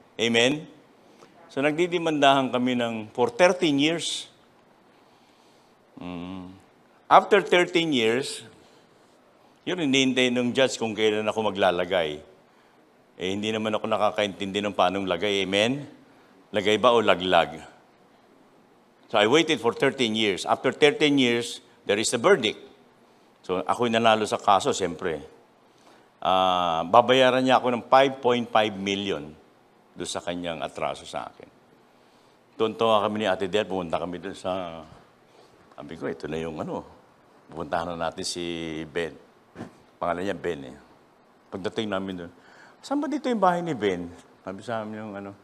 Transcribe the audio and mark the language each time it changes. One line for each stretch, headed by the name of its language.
Filipino: Amen? So, nagdidemandahan kami
English: for 13 years. After 13 years,
Filipino: yun, hinihintay ng judge kung kailan ako maglalagay. Hindi naman ako nakakaintindi ng paanong lagay.
English: Amen?
Filipino: Lagay ba o laglag?
English: So, I waited for 13 years. After 13 years, there is a verdict.
Filipino: So, ako'y nanalo sa kaso, siyempre. Babayaran niya ako ng 5.5 million doon sa kanyang atraso sa akin. Tuntua kami ni Ate Del, pumunta kami doon sa, sabi ko, ito na yung pupuntahan na natin si Ben. Pangalan niya Ben eh. Pagdating namin doon, saan ba dito yung bahay ni Ben? Sabi sa amin yung